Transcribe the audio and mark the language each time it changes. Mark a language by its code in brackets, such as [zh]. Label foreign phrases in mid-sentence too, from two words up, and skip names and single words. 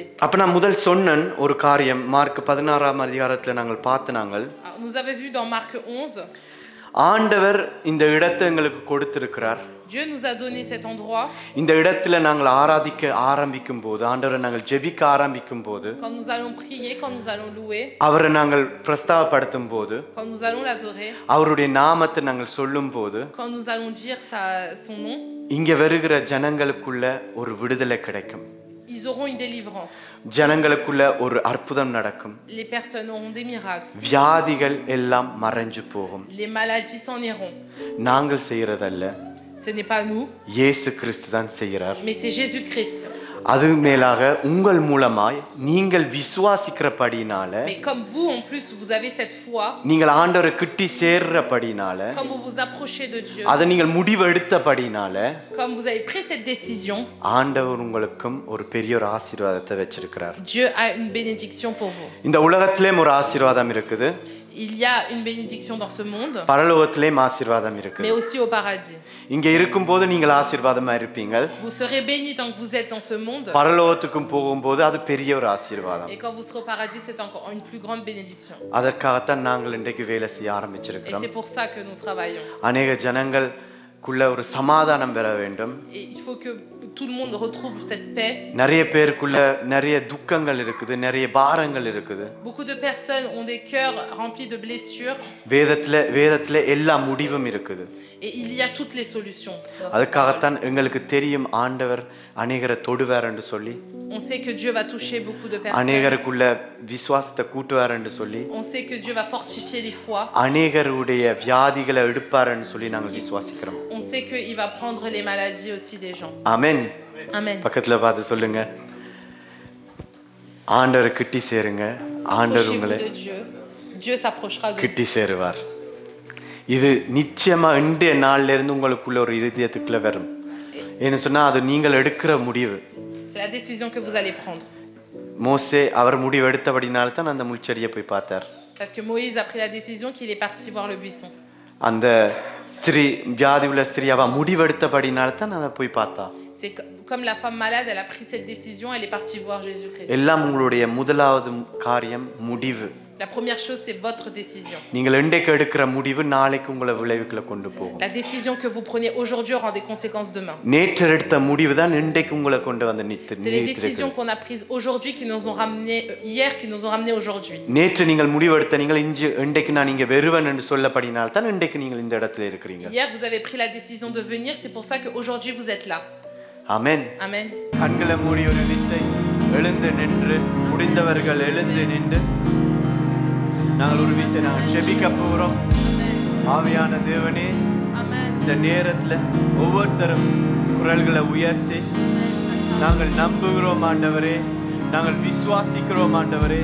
[ta] அப்ப நான் முதல் சொன்னேன் ஒரு காரியம், மார்க் 16ஆம் அதிகாரத்துல நாங்கள் பார்த்தனாங்கள். [fr] Vous avez vu dans Marc 11. [ta] ஆண்டவர் இந்த இடத்தை எங்களுக்கு கொடுத்திருக்கிறார். [fr] Dieu nous a donné cet endroit. [ta] இந்த இடத்துல நாங்கள் ஆராதிக்க ஆரம்பிக்கும் போது, ஆண்டவரை நாங்கள் ஜெபிக்க ஆரம்பிக்கும் போது, [fr] quand nous allons prier, quand nous allons louer, [ta] அவரை நாங்கள் பிரஸ்தாபப்படுத்தும் போது, [fr] quand nous allons l'adorer, [ta] அவருடைய நாமத்தை நாங்கள் சொல்லும் போது, [fr] quand nous allons dire son nom, [ta] இங்க வருகிற ஜனங்களுக்குள்ள ஒரு விடுதலை கிடைக்கும். [fr] Ils auront une délivrance. [ta] ஜனங்களுக்குள்ள ஒரு அற்புதம் நடக்கும். [fr] Les personnes auront des miracles. [ta] வியாதிகள் எல்லாம் மறைஞ்சு போகும். [fr] Les maladies s'en iront. [ta] நாங்கள் செய்யறதல்ல, [fr] Ce n'est pas nous, [ta] இயேசு கிறிஸ்து தான் செய்கிறார். [fr] mais c'est Jésus-Christ. [ta] அது மேலாக உங்கள் மூலமாய் நீங்கள் விசுவாசிக்கிறபடினால, [fr] Mais comme vous, en plus, vous avez cette foi, [ta] நீங்கள் ஆண்டவரை கிட்டி சேர்றபடினால, [fr] comme vous vous approchez de Dieu, [ta] அதை நீங்கள் முடிவெடுத்தபடினால, [fr] comme vous avez pris cette décision, [ta] ஆண்டவர் உங்களுக்கும் ஒரு பெரிய ஒரு ஆசீர்வாதத்தை வச்சிருக்கிறார். [fr] Dieu a une bénédiction pour vous. [ta] இந்த உலகத்திலேயும் ஒரு ஆசீர்வாதம் இருக்குது, [fr] Il y a une bénédiction dans ce monde, [ta] பரலோகத்திலேயும் ஆசீர்வாதம் இருக்கு. [fr] mais aussi au paradis. [ta] இங்க இருக்கும்போது நீங்கள் ஆசீர்வாதமா இருப்பீங்க. [fr] Vous serez bénis tant que vous êtes dans ce monde, [ta] பரலோகத்துக்கும் போகும்போது அது பெரிய ஒரு ஆசீர்வாதம். [fr] et quand vous serez au paradis, c'est encore une plus grande bénédiction. [ta] அதற்காகத்தான் நாங்கள் இன்றைக்கு வேலை செய்ய [fr] Et [ta] ஆரம்பிச்சிருக்கிறோம். [fr] c'est pour ça que nous travaillons. [ta] அநேக ஜனங்களுக்குள்ள ஒரு சமாதானம் பெற வேண்டும். [fr] Et il faut que tout le monde retrouve cette paix. [ta] நிறைய பேருக்குள்ள நிறைய துக்கங்கள் இருக்குது, நிறைய பாரங்கள் இருக்குது. [fr] Beaucoup de personnes ont des cœurs remplis de blessures, [ta] வேதத்துல எல்லா முடிவும் இருக்குது. [fr] et il y a toutes les solutions dans cette parole. [ta] அதுக்காகத்தான் எங்களுக்கு தெரியும் ஆண்டவர் அநேகரை தொடுவார் என்று சொல்லி, [fr] On sait que Dieu va toucher beaucoup de personnes. [ta] அநேகருக்குள்ள விசுவாசத்தை கூட்டுவார் என்று சொல்லி, [fr] On sait que Dieu va fortifier les foi. [ta] அநேகருடைய வியாதிகளை எடுப்பார்னு சொல்லி நாங்கள் விசுவாசிக்கிறோம். [fr] On sait qu'il va prendre les maladies aussi des gens. [ta] ஆமென். [fr] Amen. [ta] பக்கத்துல பார்த்து சொல்லுங்க, ஆண்டவரை கிட்டி சேருங்க, ஆண்டவர் [fr] Approchez-vous [ta] உங்களை [fr] de Dieu. Dieu s'approchera de vous. [ta] கிட்டி சேருவார். இது நிச்சயமா இன்றைய நாள்ல இருந்து உங்களுக்குள்ள ஒரு இருதயத்துக்குள்ள வரும். ஏன்னு சொன்னா அது நீங்கள் எடுக்கிற முடிவு. [fr] C'est la décision que vous allez prendre. [ta] மோசே அவர் முடிவு எடுத்தபடினால தான் அந்த முள்செடியை போய் பார்த்தார். [fr] Parce que Moïse a pris la décision qu'il est parti voir le buisson. [ta] அந்த ஸ்திரீ, வியாதி உள்ள ஸ்திரீ, அவ முடிவெடுத்தபடினால தான் அதை போய் பார்த்தா. [fr] C'est comme la femme malade, elle a pris cette décision, elle est partie voir Jésus-Christ. [ta] எல்லாம் உங்களுடைய முதலாவது காரியம் முடிவு. [fr] La première chose, c'est votre décision. [ta] நீங்கள் இன்றைக்கு எடுக்கிற முடிவு நாளைக்கு உங்களை விளைவுகளை கொண்டு போகும். [fr] La décision que vous prenez aujourd'hui aura des conséquences demain. [ta] நேற்று எடுத்த முடிவு தான் இன்றைக்கு உங்களை கொண்டு வந்து [fr] C'est les décisions qu'on a prises aujourd'hui qui nous ont ramenés hier, qui nous ont ramenés aujourd'hui. [ta] நேற்று நீங்கள் முடிவெடுத்த நீங்கள் இன்றைக்கு நான் இங்கே வருவேன் என்று சொல்லப்படினால் தான் இன்றைக்கு நீங்கள் இந்த இடத்துல இருக்கிறீங்க. [fr] Hier, vous avez pris la décision de venir, c'est pour ça qu'aujourd'hui vous êtes là. [ta] ஆமென். [fr] Amen. [ta] கண்களை மூடி ஒரு விசை எழுந்து நின்று, முடிந்தவர்கள் எழுந்து நின்று நாங்கள் ஒரு விசை நாங்கள் ஜெபிக்க போகிறோம். ஆவியான தேவனே, [fr] Amen. [ta] இந்த நேரத்தில் ஒவ்வொருத்தரும் குரல்களை உயர்த்தி நாங்கள் நம்புகிறோம் ஆண்டவரே, நாங்கள் விசுவாசிக்கிறோம் ஆண்டவரே.